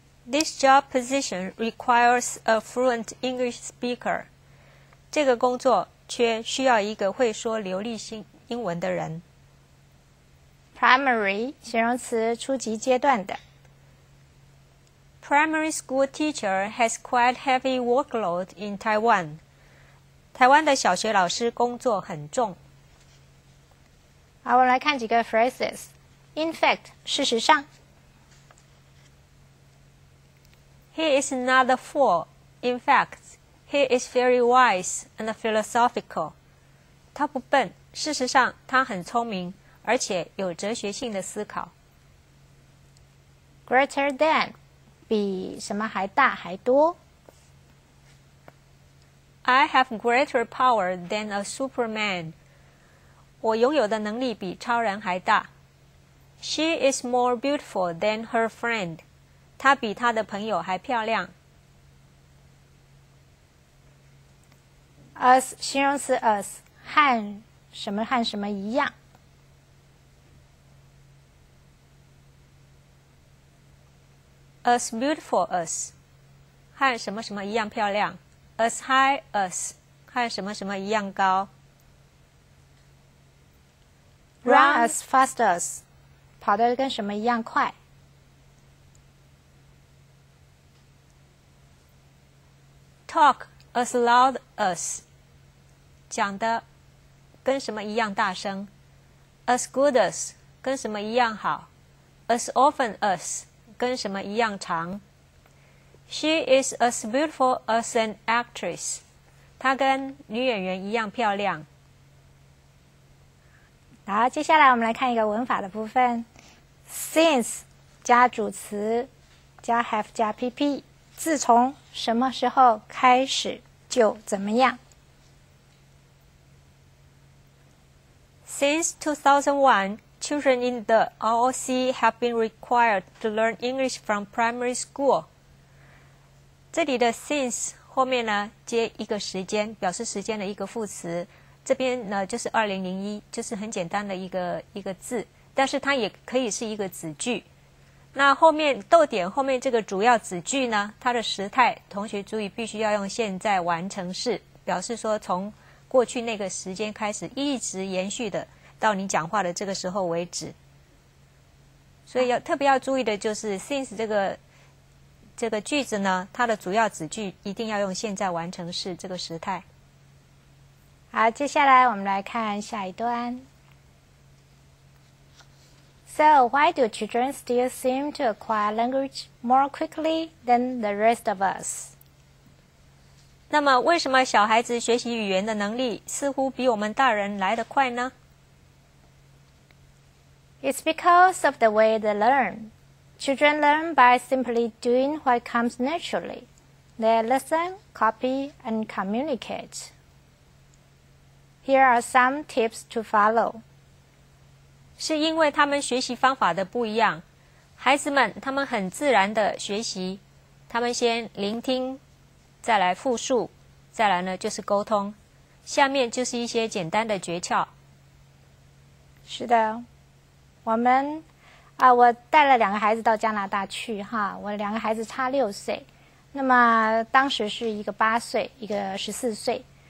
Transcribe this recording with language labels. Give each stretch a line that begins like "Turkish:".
English: This job position requires a fluent English speaker.
Chinese: 这个工作需要一个会说流利英文的人。 Primary 形容词初级阶段的。
English: Primary school teacher has quite heavy workload in Taiwan.
Chinese: 台湾的小学老师工作很重。好，我们来看几个 phrases.
English: In fact
Chinese: 事实上。
English: He is not a fool. In fact, he is very wise and philosophical.
Chinese: 他不笨，事实上他很聪明，而且有哲学性的思考。
English: Greater than
Chinese: 比什么还大还多。
English: I have greater power than a superman.
Chinese: 我拥有的能力比超人还大。
English: She is more beautiful than her friend.
Chinese: 她比她的朋友还漂亮。 As 形容词 as 和什么一样。
English: As beautiful as
Chinese: 和什么一样漂亮。
English: As high as
Chinese: 和什么一样高。
English: Run as fast as
Chinese: 跑得跟什么一样快。
English: Talk as loud as
Chinese: 讲的跟什么一样大声。
English: As good as
Chinese: 跟什么一样好。
English: As often as
Chinese: 跟什么一样长。
English: She is as beautiful as an actress.
Chinese: 她跟女演员一样漂亮。好，接下来我们来看一个文法的部分。Since 加主词加 have 加 pp， 自从什么时候开始就怎么样。
English: Since 2001, children in the ROC have been required to learn English from primary school.
Chinese: 这里的 since 后面呢接一个时间，表示时间的一个副词。这边呢就是2001，就是很简单的一个字，但是它也可以是一个子句。那后面逗点后面这个主要子句呢，它的时态，同学注意必须要用现在完成式，表示说从过去那个时间开始一直延续的到你讲话的这个时候为止。所以特别要注意的就是 since 这个句子呢，它的主要子句一定要用现在完成式这个时态。好，接下来我们来看下一段。
English: So, why do children still seem to acquire language more quickly than the rest of us?
Chinese: 那么，为什么小孩子学习语言的能力似乎比我们大人来得快呢？
English: It's because of the way they learn. Children learn by simply doing what comes naturally. They listen, copy, and communicate. Here are some tips to follow.
Chinese: 是因为他们学习方法的不一样。孩子们他们很自然的学习，他们先聆听，再来复述，再来呢就是沟通。下面就是一些简单的诀窍。是的，我带了2个孩子到加拿大去哈，我2个孩子差6岁，那么当时是一个8岁，一个14岁。